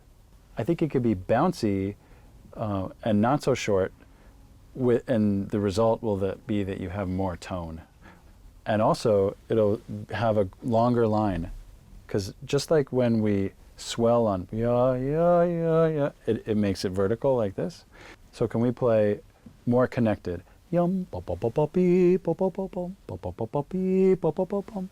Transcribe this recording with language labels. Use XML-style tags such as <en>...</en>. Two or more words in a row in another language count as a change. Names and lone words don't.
<en>I think it could be bouncy and not so short, and the result will be that you have more tone. And also, it'll have a longer line, because just like when we swell on yeah, yeah, yeah, yeah, it makes it vertical like this. So can we play more connected? Yum, ba ba ba ba beep, ba ba ba bum, ba ba ba ba beep, ba ba ba bum.</en>